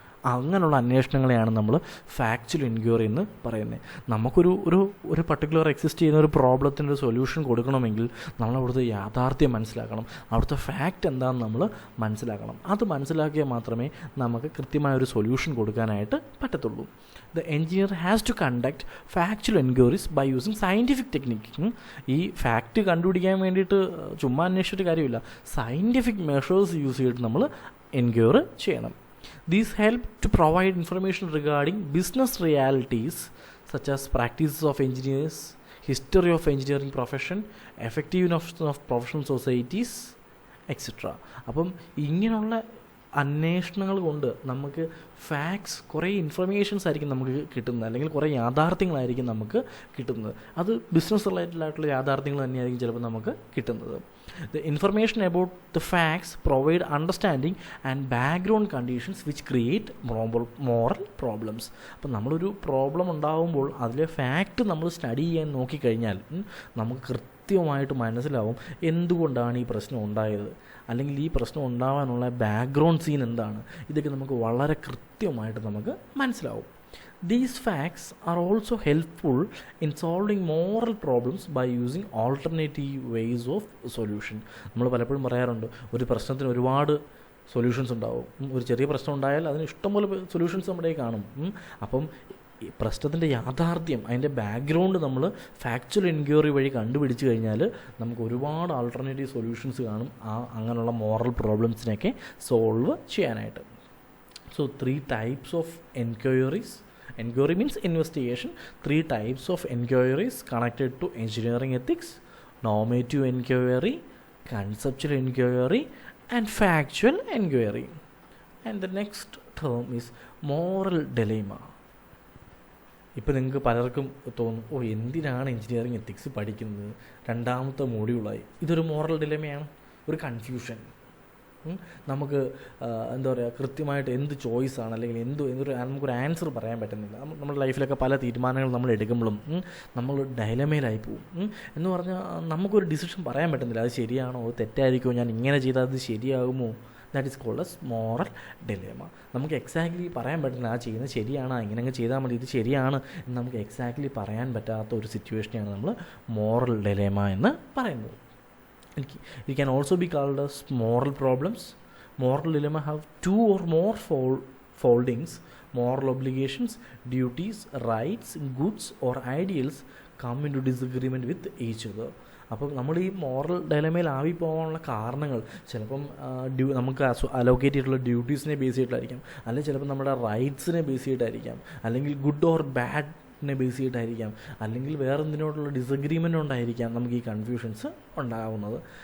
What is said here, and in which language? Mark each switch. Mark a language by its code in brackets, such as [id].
[ml] അങ്ങനെയുള്ള അന്വേഷണങ്ങളെയാണ് നമ്മൾ factual enquiry എന്ന് പറയുന്നത്. നമുക്കൊരു ഒരു പർട്ടിക്കുലർ എക്സിസ്റ്റ് ചെയ്യുന്ന ഒരു പ്രോബ്ലത്തിൻ്റെ സൊല്യൂഷൻ കൊടുക്കണമെങ്കിൽ നമ്മൾ അവിടുത്തെ യാഥാർത്ഥ്യം മനസ്സിലാക്കണം, അവിടുത്തെ ഫാക്റ്റ് എന്താണെന്ന് നമ്മൾ മനസ്സിലാക്കണം. അത് മനസ്സിലാക്കിയാൽ മാത്രമേ നമുക്ക് കൃത്യമായൊരു സൊല്യൂഷൻ കൊടുക്കാനായിട്ട് പറ്റത്തുള്ളൂ. [en] The engineer has to conduct factual enquiries by using scientific technique. [ml] ഈ ഫാക്റ്റ് കണ്ടുപിടിക്കാൻ വേണ്ടിയിട്ട് ചുമ്മാ അന്വേഷിച്ചിട്ട് കാര്യമില്ല, സയൻറ്റിഫിക് മെഷേഴ്സ് യൂസ് ചെയ്തിട്ട് നമ്മൾ എൻക്വയർ ചെയ്യണം. [en] These help to provide information regarding business realities such as practices of engineers, history of engineering profession, effectiveness of professional societies, etc. [ml] അപ്പം ഇങ്ങനെയുള്ള അന്വേഷണങ്ങൾ കൊണ്ട് നമുക്ക് ഫാക്ട്സ്, കുറേ ഇൻഫർമേഷൻസ് ആയിരിക്കും നമുക്ക് കിട്ടുന്നത്, അല്ലെങ്കിൽ കുറേ യാഥാർത്ഥ്യങ്ങളായിരിക്കും നമുക്ക് കിട്ടുന്നത്. അത് ബിസിനസ് റിലേറ്റഡ് ആയിട്ടുള്ള യാഥാർത്ഥ്യങ്ങൾ തന്നെയായിരിക്കും ചിലപ്പോൾ നമുക്ക് കിട്ടുന്നത്. [en] The information about the facts provide understanding and background conditions which create moral problems. [ml] അപ്പം നമ്മളൊരു പ്രോബ്ലം ഉണ്ടാകുമ്പോൾ അതിലെ ഫാക്റ്റ് നമ്മൾ സ്റ്റഡി ചെയ്യാൻ നോക്കിക്കഴിഞ്ഞാൽ നമുക്ക് കൃത്യമായിട്ട് മനസ്സിലാവും എന്തുകൊണ്ടാണ് ഈ പ്രശ്നം ഉണ്ടായത്, അല്ലെങ്കിൽ ഈ പ്രശ്നം ഉണ്ടാവാനുള്ള ബാക്ക്ഗ്രൗണ്ട് സീൻ എന്താണ്. ഇതൊക്കെ നമുക്ക് വളരെ കൃത്യമായിട്ട് നമുക്ക് മനസ്സിലാവും. [en] These facts are also helpful in solving moral problems by using alternative ways of solution. [ml] നമ്മൾ പലപ്പോഴും പറയാറുണ്ട്, ഒരു പ്രശ്നത്തിന് ഒരുപാട് സൊല്യൂഷൻസ് ഉണ്ടാവും. ഒരു ചെറിയ പ്രശ്നം ഉണ്ടായാൽ അതിന് ഇഷ്ടംപോലെ സൊല്യൂഷൻസ് നമ്മുടെ കാണും. അപ്പം ഈ പ്രശ്നത്തിൻ്റെ യാഥാർത്ഥ്യം, അതിൻ്റെ ബാക്ക്ഗ്രൗണ്ട് നമ്മൾ ഫാക്ച്വൽ എൻക്വയറി വഴി കണ്ടുപിടിച്ച് കഴിഞ്ഞാൽ നമുക്ക് ഒരുപാട് ആൾട്ടർനേറ്റീവ് സൊല്യൂഷൻസ് കാണും അങ്ങനെയുള്ള മോറൽ പ്രോബ്ലംസിനെയൊക്കെ സോൾവ് ചെയ്യാനായിട്ട്. [en] So 3 types of enquiries. Enquiry means investigation. 3 types of enquiries connected to engineering ethics: normative enquiry, conceptual enquiry, and factual enquiry. And the next term is moral dilemma. [ml] ഇപ്പോൾ നിങ്ങൾക്ക് പലർക്കും തോന്നും, എന്തിനാണ് engineering ethics പഠിക്കുന്നത്, രണ്ടാമത്തെ മോഡ്യൂളായി. ഇതൊരു moral ഡിലെമയാണ്, ഒരു confusion. നമുക്ക് എന്താ പറയുക, കൃത്യമായിട്ട് എന്ത് ചോയ്സാണ് അല്ലെങ്കിൽ നമുക്കൊരു ആൻസർ പറയാൻ പറ്റുന്നില്ല. നമ്മുടെ ലൈഫിലൊക്കെ പല തീരുമാനങ്ങൾ നമ്മൾ എടുക്കുമ്പോഴും നമ്മൾ ഡൈലമയിലായി പോകും. എന്ന് പറഞ്ഞാൽ നമുക്കൊരു ഡിസിഷൻ പറയാൻ പറ്റുന്നില്ല, അത് ശരിയാണോ അത് തെറ്റായിരിക്കുമോ, ഞാൻ ഇങ്ങനെ ചെയ്താൽ അത് ശരിയാകുമോ. [en] That is called as moral dilemma. [ml] നമുക്ക് എക്സാക്ട്ലി പറയാൻ പറ്റുന്നില്ല, ആ ചെയ്യുന്നത് ശരിയാണ്, ഇങ്ങനെ ചെയ്താൽ മതി, ഇത് ശരിയാണ് എന്ന് നമുക്ക് എക്സാക്ട്ലി പറയാൻ പറ്റാത്ത ഒരു സിറ്റുവേഷനെയാണ് നമ്മൾ മോറൽ ഡിലേമ എന്ന് പറയുന്നത്. [en] It can also be called as moral problems. Moral dilemma have 2 or more foldings. Moral obligations, duties, rights, goods or ideals come into disagreement with each other. [ml] അപ്പം നമ്മൾ ഈ മോറൽ ഡയലമയിൽ ആവി പോകാനുള്ള കാരണങ്ങൾ ചിലപ്പം നമുക്ക് അലോക്കേറ്റ് ചെയ്തിട്ടുള്ള ഡ്യൂട്ടീസിനെ ബേസ് ചെയ്തിട്ടായിരിക്കാം, അല്ലെങ്കിൽ ചിലപ്പോൾ നമ്മുടെ റൈറ്റ്സിനെ ബേസ് ചെയ്തിട്ടായിരിക്കാം, അല്ലെങ്കിൽ ഗുഡ് ഓർ ബാഡ് ബേസ് ചെയ്തിട്ടായിരിക്കാം, അല്ലെങ്കിൽ വേറെ എന്തിനോടുള്ള ഡിസഗ്രീമെൻ്റ് ഉണ്ടായിരിക്കാം നമുക്ക് ഈ കൺഫ്യൂഷൻസ് ഉണ്ടാകുന്നത്.